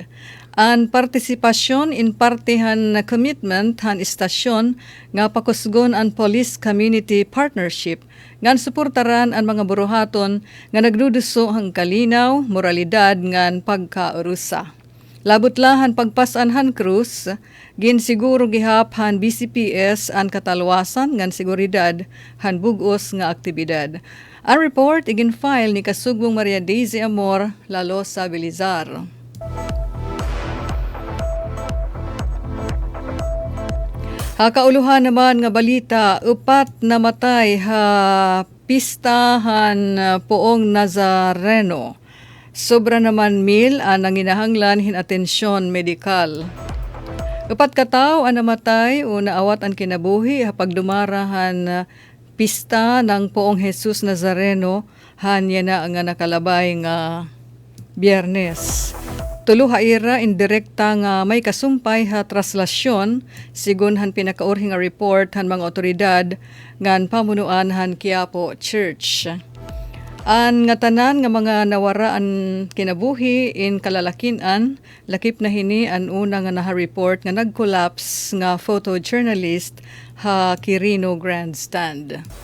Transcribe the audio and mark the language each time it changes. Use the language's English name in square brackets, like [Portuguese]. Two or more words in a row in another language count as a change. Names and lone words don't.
[Waray] An partisipasyon in parte han commitment han istasyon nga pakusgon an police community partnership ngan suportaran ang mga buruhaton nga nagduduso hang kalinaw, moralidad ngan pagkaurusa. Labutlahan pagpasan han krus, gin siguro gihap han BCPS ang katalwasan ngan seguridad han bugos nga aktibidad. Ang report igin file ni Kasugbong Maria Daisy Amor, Lalosa, Belizar. Kauluhan naman nga balita, upat na matay ha pistahan poong Nazareno. Sobra naman mil ang nanginahanglan hin atensyon medikal. Upat ka tawo ang namatay o naawat ang kinabuhi hapag dumarahan pista ng poong Jesus Nazareno hanya na nga nakalabay nga Biyernes. Tulo ha ira indirekta nga may kasumpay ha traslasyon sigon han pinakaurhing nga report han mga otoridad ngan pamunuan han Quiapo Church. An nga tanan nga mga nawaraan kinabuhi in kalalakinan, lakip na hini an una nga naha-report nga nag-collapse nga photojournalist ha Quirino Grandstand.